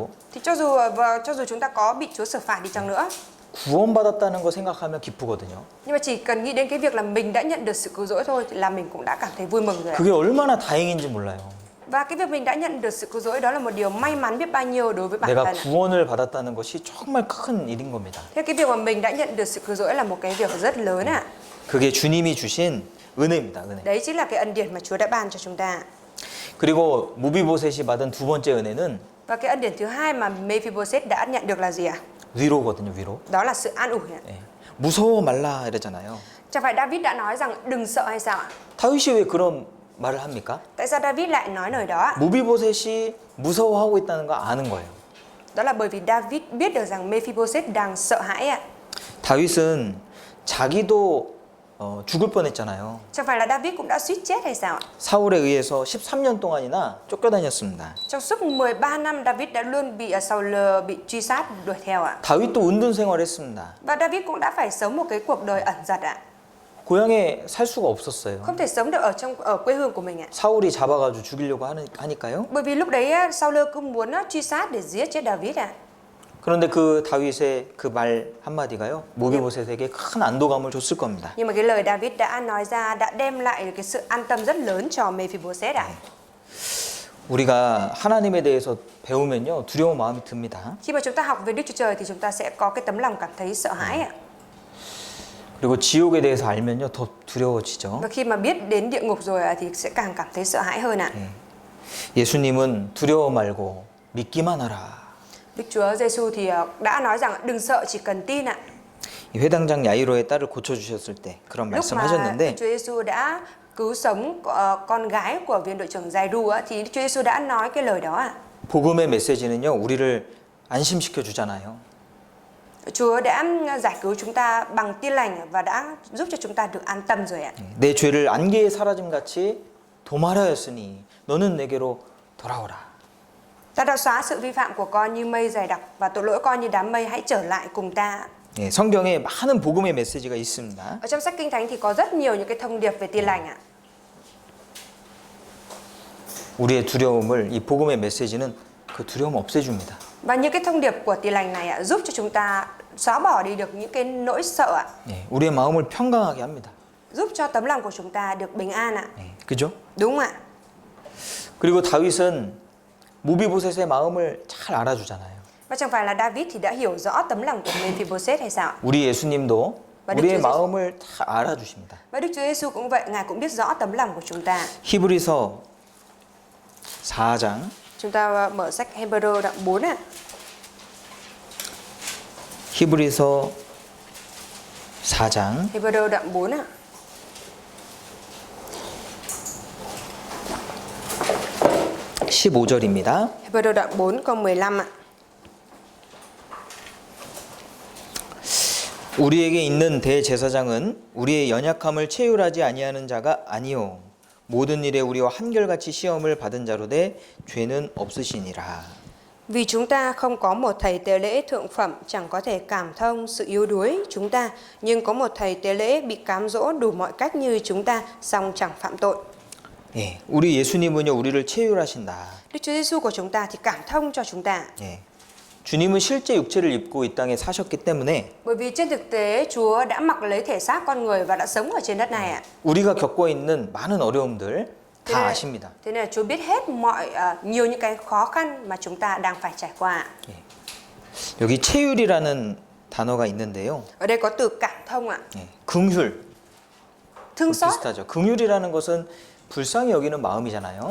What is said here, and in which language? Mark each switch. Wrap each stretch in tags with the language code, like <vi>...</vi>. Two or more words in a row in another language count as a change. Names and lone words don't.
<vi>thì cho dù chúng ta có bị Chúa xử phạt đi chăng nữa</vi> <ko>구원받았다는 거 생각하면 기쁘거든요.</ko> <vi>nhưng mà chỉ cần nghĩ đến cái việc là mình đã nhận được sự cứu rỗi thôi thì là mình cũng đã cảm thấy vui mừng rồi ạ.</vi> <ko>그게 얼마나 다행인지 몰라요.</ko> <vi>Và cái việc mình đã nhận được sự cứu rỗi đó là một điều may mắn biết bao nhiêu đối với bản</vi> <ko>내가</ko> <vi>thân.</vi> <ko>구원을 받았다는 것이 정말 큰 일인 겁니다.</ko> <vi>Thế cái việc mà mình đã nhận được sự cứu rỗi là một cái việc rất lớn ạ.</vi> <ko>그게 주님이 주신 은혜입니다. 은혜.</ko> <vi>Đấy chính là cái ân điển mà Chúa đã ban cho chúng ta.</vi> <ko>그리고 무비보셋이 받은 두 번째 은혜는</ko> <vi>Và cái ân điển thứ hai mà Mephibosheth đã nhận được là gì ạ?</vi> <ko>위로거든요. 위로.</ko> <vi>Đó là sự an ủi ạ.</vi> <ko>무서워 말라 이러잖아요.</ko> <vi>Chẳng phải David đã nói rằng đừng sợ hay sao ạ?</vi> <ko>다윗이 왜 그런 말을 합니까?</ko> <vi>Tại sao David lại nói lời đó ạ?</vi> <ko>무비보셋이 무서워하고 있다는 거 아는 거예요.</ko> <vi>Đó là bởi vì David biết được rằng Mephibosheth đang sợ hãi ạ.</vi> <ko>다윗은 자기도 죽을 뻔했잖아요.</ko> <vi>Chẳng phải là David cũng đã suýt chết hay sao ạ?</vi> <ko>사울에 의해서 13년 동안이나 쫓겨다녔습니다.</ko> <vi>Trong suốt 13 năm David đã luôn bị Saul bị truy sát đuổi theo ạ.</vi> <ko>다윗도 은둔 생활했습니다.</ko> <vi>Và David cũng đã phải sống một cái cuộc đời ẩn dật ạ.</vi> <ko>고향에 살 수가 없었어요.</ko> <vi>Không thể sống được ở quê hương của mình ạ.</vi> <ko>사울이 잡아가지고 죽이려고 하니까요.</ko> <vi>Bởi vì lúc đấy Saul cứ muốn truy sát để giết chết David ạ.</vi> <ko>그런데 그 다윗의 그 말 한마디가요. 무비보셋에게 큰 안도감을 줬을 겁니다.</ko> <vi>Nhưng mà cái lời David đã nói ra đã đem lại cái sự an tâm rất lớn cho Mephibosheth ạ.</vi> <ko>우리가 하나님에 대해서 배우면요. 두려운 마음이 듭니다.</ko> <vi>Khi mà chúng ta học về Đức Chúa Trời thì chúng ta sẽ có cái tấm lòng cảm thấy sợ hãi ạ.</vi> <ko>그리고 지옥에 대해서 알면요. 더 두려워지죠.</ko> <vi>Và khi mà biết đến địa ngục rồi thì sẽ càng cảm thấy sợ hãi hơn ạ.</vi> <ko>예수님은 두려워 말고 믿기만 하라.</ko> <vi>Đức Chúa Giêsu thì đã nói rằng đừng sợ chỉ cần tin ạ.</vi> <ko>회당장 야이로의 딸을 고쳐주셨을 때 그런</ko> <vi>Lúc mà</vi> <ko>말씀하셨는데</ko> <vi>Đức Chúa Giêsu đã cứu sống con gái của viên đội trưởng Giai-ru thì Đức Chúa Giêsu đã nói cái lời đó ạ.</vi> <ko>복음의 메시지는요. 우리를 안심시켜 주잖아요.</ko> <vi>Chúa đã giải cứu chúng ta bằng tin lành và đã giúp cho chúng ta được an tâm rồi ạ.</vi> <ko>내 죄를 안개에 사라짐 같이 도말하였으니 너는 내게로 돌아오라.</ko> <vi>Ta đã xóa sự vi phạm của con như mây dày đặc và tội lỗi con như đám mây, hãy trở lại cùng ta.</vi> <ko>성경에 많은 복음의 메시지가 있습니다.</ko> <vi>Ở trong sách Kinh Thánh thì có rất nhiều những cái thông điệp về tin lành ạ.</vi> <ko>우리의 두려움을 이 복음의 메시지는 그 두려움 없애줍니다.</ko> <vi>Và những cái thông điệp của Tin lành này ạ, giúp cho chúng ta xóa bỏ đi được những cái nỗi sợ ạ,</vi> <ko>예, 우리의 마음을 평강하게 합니다.</ko> <vi>giúp cho tấm lòng của chúng ta được bình an ạ.</vi> <ko>예, 그죠?</ko> <vi>Đúng không ạ?</vi> <ko>그리고 다윗은 무비보셋의 마음을 잘 알아주잖아요.</ko> <vi>Và chẳng phải là David thì đã hiểu rõ tấm lòng của Mephibosheth hay sao ạ?</vi> <ko>우리 예수님도</ko> <vi>Và</vi> <ko>우리의</ko> <vi>Đức Chúa</vi> <ko>마음을 다 알아주십니다.</ko> <vi>Và Đức Chúa Giêsu cũng vậy, Ngài cũng biết rõ tấm lòng của chúng ta.</vi> <ko>히브리서 4장</ko> <vi>Chúng ta mở sách Hebrew đoạn 4 ạ.</vi> <ko>히브리서 4장</ko> <vi>Hebrew đoạn 4 ạ.</vi> <ko>15절입니다.</ko> <vi>Hebrew đoạn 4 câu 15 ạ.</vi> <ko>우리에게 있는 대제사장은 우리의 연약함을 체휼하지 아니하는 자가 아니요 모든 일에 우리와 한결같이 시험을 받은 자로되 죄는 없으시니라.</ko> <vi>Vì chúng ta không có một thầy tế lễ thượng phẩm chẳng có thể cảm thông sự yếu đuối chúng ta, nhưng có một thầy tế lễ bị cám dỗ đủ mọi cách như chúng ta, song chẳng phạm tội.</vi> <ko>예, 우리 예수님은요 우리를 체휼하신다.</ko> <vi>Đức Chúa Giêsu của chúng ta thì cảm thông cho chúng ta.</vi> <ko>예, 주님은 실제 육체를 입고 이 땅에 사셨기 때문에</ko> <vi>Bởi vì trên thực tế Chúa đã mặc lấy thể xác con người và đã sống ở trên đất này ạ.</vi> <ko>우리가 겪고 있는 많은 어려움들 다 아십니다.</ko> <vi>Thế nên là Chúa biết hết nhiều những cái khó khăn mà chúng ta đang phải trải qua.</vi> <ko>예. 여기 체휼이라는 단어가 있는데요.</ko> <vi>Ở đây có từ cảm thông ạ.</vi> <ko>예, 긍휼</ko> <vi>Thương xót.</vi> <ko>비슷하죠. 긍휼이라는 것은 불쌍히 여기는 마음이잖아요.</ko>